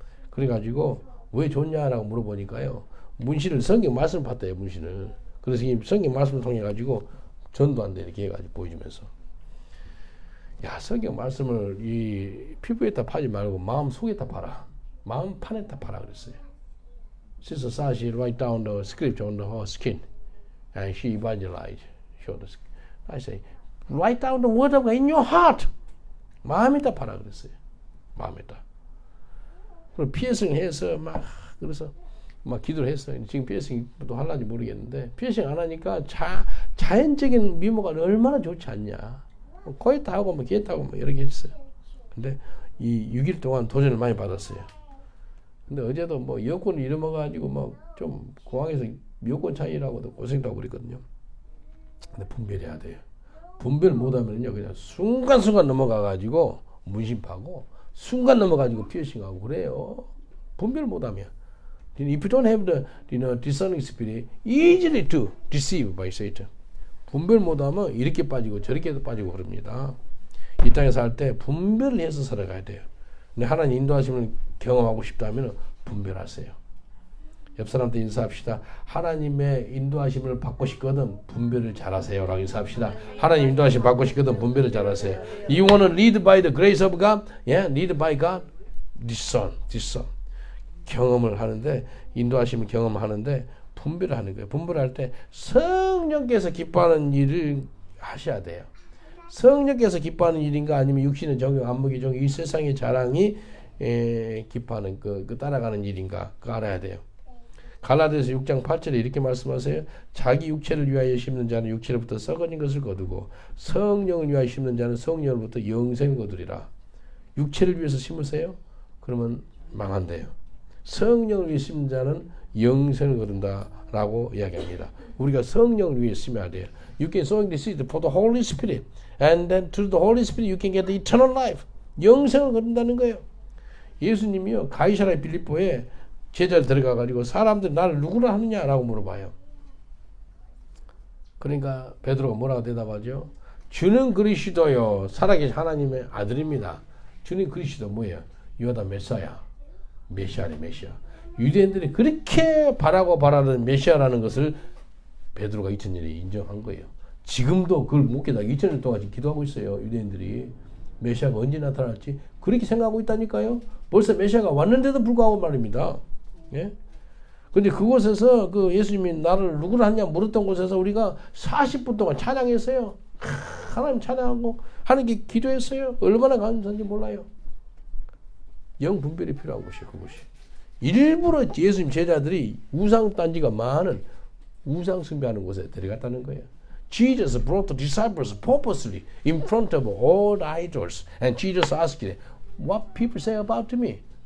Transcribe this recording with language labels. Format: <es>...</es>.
<ko>그래가지고 왜 좋냐라고 물어보니까요. 문신을 성경 말씀을 팠대요. 문신을. 그래서 이 성경 말씀을 통해 가지고 전도한다 이렇게 해가지고 보여주면서 야 성경 말씀을 이 피부에다 파지 말고 마음 속에다 파라. 마음판에다 파라 그랬어요.</ko> <en>Sister Sashi write down the script on her skin, and she evangelized. Showed us. I say, write down the word of God in your heart.</en> <ko>마음에다 파라 그랬어요. 마음에다. 그리고 피어싱 해서 막 그래서 막 기도를 했어요. 지금 피어싱도 할란지 모르겠는데 피어싱 안 하니까 자연적인 미모가 얼마나 좋지 않냐. 코에 타고 뭐 귀에 타고 뭐 여러 개 했어요. 근데 이 6일 동안 도전을 많이 받았어요. 근데 어제도 뭐 여권을 잃어먹어가지고 뭐 좀 공항에서 여권 차이라고도 고생도 하고 그랬거든요. 근데 분별해야 돼요. 분별 못하면요 그냥 순간순간 넘어가가지고 문신파고 순간 넘어가지고 피어싱하고 그래요. 분별 못하면.</ko> <en>If you don't have the discerning spirit, easily to deceive by Satan.</en> <ko>분별 못하면 이렇게 빠지고 저렇게도 빠지고 그럽니다. 이 땅에 살 때 분별을 해서 살아가야 돼요. 근데 하나님 인도하심을 경험하고 싶다면 분별하세요. 옆 사람한테 인사합시다. 하나님의 인도하심을 받고 싶거든 분별을 잘하세요. 라고 인사합시다. 하나님 인도하심 받고 싶거든 분별을 잘하세요.</ko> <en>You want to lead by the grace of God? Yeah, lead by God. Discern.</en> <ko>경험을 하는데 인도하심을 경험하는데 분별을 하는 거예요. 분별할 때 성령께서 기뻐하는 일을 하셔야 돼요. 성령께서 기뻐하는 일인가 아니면 육신의 정욕, 안목의 정욕, 이 세상의 자랑이 기뻐하는 그 따라가는 일인가 그거 알아야 돼요. 갈라디아서 6장 8절에 이렇게 말씀하세요. 자기 육체를 위하여 심는 자는 육체로부터 썩어진 것을 거두고 성령을 위하여 심는 자는 성령으로부터 영생을 거두리라. 육체를 위해서 심으세요? 그러면 망한대요. 성령을 위해 심는 자는 영생을 거둔다라고 이야기합니다. 우리가 성령을 위해 심어야 돼요.</ko> <en>You can sow the seed for the Holy Spirit, and then through the Holy Spirit you can get the eternal life.</en> <ko>영생을 거둔다는 거예요. 예수님이요 가이사라 빌립보에 제자를 데려가가지고 사람들이 나를 누구라 하느냐라고 물어봐요. 그러니까 베드로가 뭐라고 대답하죠? 주는 그리스도요 살아계신 하나님의 아들입니다. 주는 그리스도 뭐예요? 유다 메시아. 메시아네 메시아. 유대인들이 그렇게 바라는 메시아라는 것을 베드로가 2000년에 인정한 거예요. 지금도 그걸 못 깨닫고 2000년 동안 지금 기도하고 있어요. 유대인들이 메시아가 언제 나타날지 그렇게 생각하고 있다니까요. 벌써 메시아가 왔는데도 불구하고 말입니다. 예? 근데 그곳에서 그 예수님이 나를 누구를 하냐 물었던 곳에서 우리가 40분 동안 찬양했어요. 하나님 찬양하고 하나님께 기도했어요. 얼마나 감사한지 몰라요. 영 분별이 필요한 곳이에요. 그곳이. 일부러 예수님 제자들이 우상단지가 많은 우상 숭배하는 곳에 데려갔다는 거예요.</ko> <en>Jesus brought the disciples purposely in front of all idols. And Jesus asked them, what people say about me?</en>